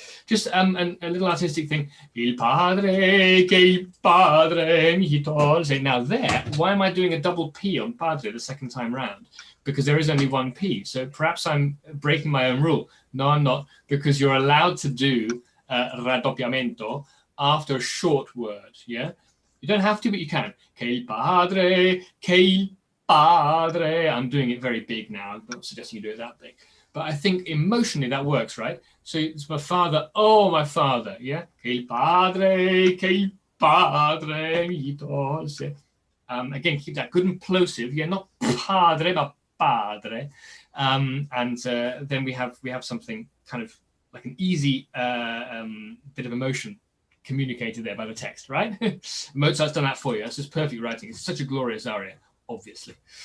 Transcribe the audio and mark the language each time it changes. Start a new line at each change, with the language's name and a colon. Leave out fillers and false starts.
English: Just a little artistic thing.
Italian: Il padre, che il padre mi tolse.
English: Now there, why am I doing a double P on padre the second time round? Because there is only one P. So perhaps I'm breaking my own rule. No, I'm not, because you're allowed to do raddoppiamento after a short word. Yeah. You don't have to, but you can.
Italian: Che il padre, che il padre.
English: I'm doing it very big now. I'm not suggesting you do it that big. But I think emotionally that works, right? So it's my father. Oh, my father. Yeah.
Italian: Che il padre, che il padre mi tolse.
English: Again, keep that good and plosive. Yeah, not padre, but padre. And then we have something kind of like an easy bit of emotion communicated there by the text, right? Mozart's done that for you. That's just perfect writing. It's such a glorious aria, obviously.